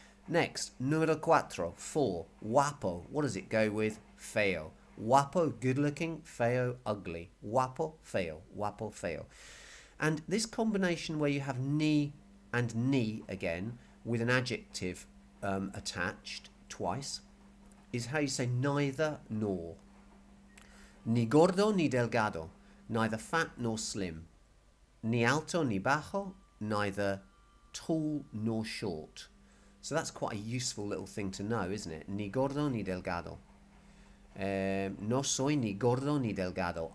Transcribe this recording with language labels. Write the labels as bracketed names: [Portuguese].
[English] Next, [Spanish] número cuatro, [English] 4, guapo. What does it go with? Feo. [Spanish] Guapo, [English] good looking, [Spanish] feo, [English] ugly. [Spanish] Guapo, feo. Guapo, feo. [English] And this combination where you have ni and ni again with an adjective attached twice is how you say neither nor. [Spanish] Ni gordo ni delgado, [English] neither fat nor slim. [Spanish] Ni alto ni bajo, [English] neither tall nor short. So that's quite a useful little thing to know, isn't it? [Spanish] Ni gordo ni delgado. No soy ni gordo ni delgado.